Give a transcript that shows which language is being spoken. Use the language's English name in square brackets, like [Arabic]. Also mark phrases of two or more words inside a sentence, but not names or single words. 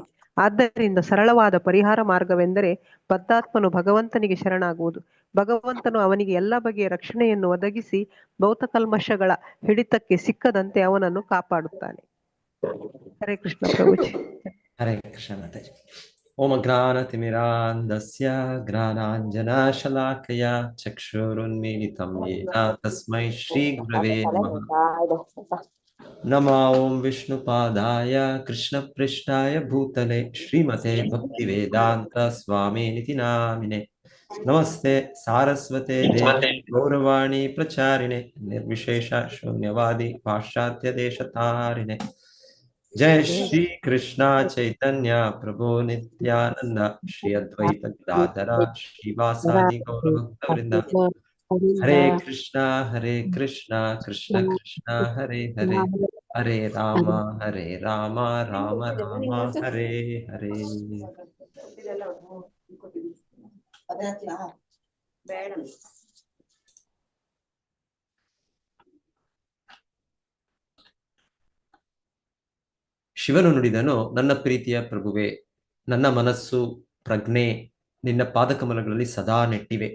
[Kannada] ಆದ್ದರಿಂದ ಸರಳವಾದ ಪರಿಹಾರ ಮಾರ್ಗವೆಂದರೆ ಬದ್ಧಾತ್ಮನು ಭಗವಂತನಿಗೆ ಶರಣಾಗುವುದು. ಭಗವಂತನು ಅವನಿಗೆ ಎಲ್ಲ ಬಗೆಯ ರಕ್ಷಣೆಯನ್ನು ಒದಗಿಸಿ ಭೌತಕಲ್ಮಶಗಳ ಹಿಡಿತಕ್ಕೆ ಸಿಕ್ಕದಂತೆ ಅವನನ್ನು ಕಾಪಾಡುತ್ತಾನೆ. ಹರೇ ಕೃಷ್ಣ ಪ್ರಭುಜಿ. ಹರೇ ಕೃಷ್ಣ ಮಾತಾಜಿ. [Sanskrit] ಓಂ ಜ್ಞಾನತಿಮಿರಾಂಧಸ್ಯ ಜ್ಞಾನಾಂಜನಶಲಾಕಯ ಚಕ್ಷುರುನ್ಮೀಲಿತಂ ಯೇನ ತಸ್ಮೈ ಶ್ರೀ ಗುರವೇ ನಮಃ. नमो ओं विष्णुपादाय कृष्णपृष्ठाय भूतले श्रीमते भक्तिवेदान्त स्वामिनिति नामिने नमस्ते सारस्वते देवे गौरवाणी प्रचारिणे निर्विशेष शून्यवादी पाश्चात्य देशतारिणे जय श्री कृष्णा चैतन्य प्रभु नित्यानंद श्री अद्वैत गदाधर श्रीवासादि गौरभक्तवृंद हरे कृष्णा कृष्ण कृष्ण हरे हरे हरे राम राम राम हरे हरे [Kannada] ಶಿವನು ನುಡಿದನು, ನನ್ನ ಪ್ರೀತಿಯ ಪ್ರಭುವೆ, ನನ್ನ ಮನಸ್ಸು ಪ್ರಜ್ಞೆ ನಿನ್ನ ಪಾದಕಮಲಗಳಲ್ಲಿ ಸದಾ ನೆಟ್ಟಿವೆ.